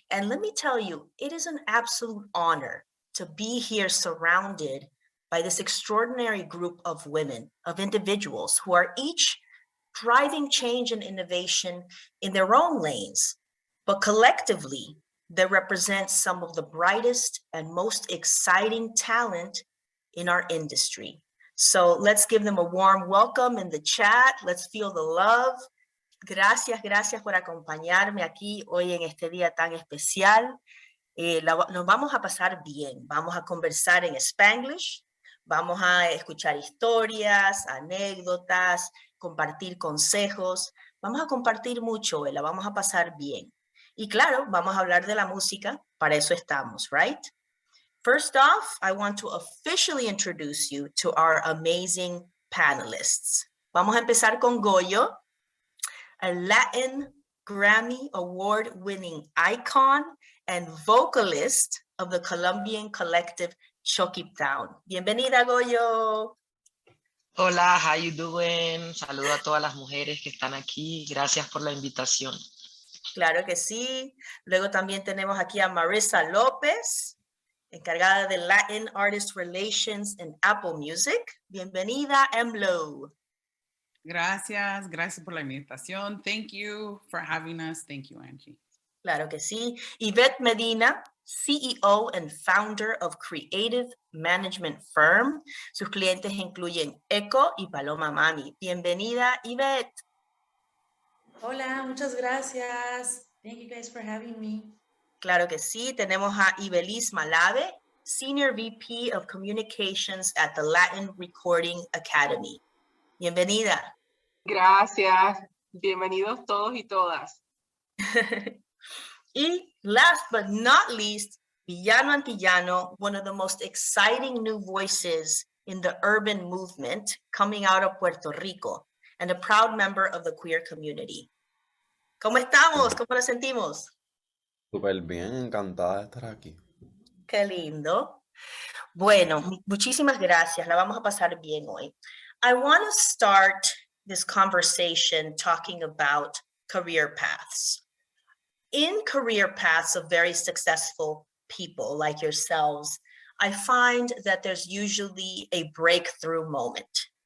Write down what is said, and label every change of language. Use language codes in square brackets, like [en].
[en] And let me tell you, it is an absolute honor to be here surrounded by this extraordinary group of women, of individuals who are each driving change and innovation in their own lanes, but collectively, they represent some of the brightest and most exciting talent in our industry. So let's give them a warm welcome in the chat. Let's feel the love. [es] Gracias por acompañarme aquí hoy en este día tan especial. Nos vamos a pasar bien. Vamos a conversar en Spanglish. Vamos a escuchar historias, anécdotas, compartir consejos. Vamos a compartir mucho, la vamos a pasar bien. Y claro, vamos a hablar de la música. Para eso estamos, [en] right? First off, I want to officially introduce you to our amazing panelists. [es] Vamos a empezar con [en] Goyo, a Latin Grammy Award-winning icon and vocalist of the Colombian collective Town. [es] Bienvenida, Goyo. Hola, [en] how you doing? [es] Saludo a todas las mujeres que están aquí. Gracias por la invitación. Claro que sí. Luego también tenemos aquí a Marissa Lopez, encargada de Latin Artist Relations en Apple Music. Bienvenida, MLO. Gracias por la invitación. [en] Thank you for having us. Thank you, Angie. [es] Claro que sí. [en] Yvette Medina, CEO and founder of Creative Management Firm. [es] Sus clientes incluyen Echo y Paloma Mami. Bienvenida, Yvette. Hola, muchas gracias. [en] Thank you guys for having me. [es] Claro que sí. Tenemos a [en] Iveliesse Malavé, Senior VP of Communications at the Latin Recording Academy. [es] Bienvenida. Gracias. Bienvenidos todos y todas. [en] Y last but not least, Villano Antillano, one of the most exciting new voices in the urban movement coming out of Puerto Rico and a proud member of the queer community. [es] ¿Cómo estamos? ¿Cómo nos sentimos? Súper bien, encantada de estar aquí. Qué lindo. Bueno, muchísimas gracias. La vamos a pasar bien hoy. [en] I want to start this conversation talking about career paths. In career paths of very successful people like yourselves, I find that there's usually a breakthrough moment.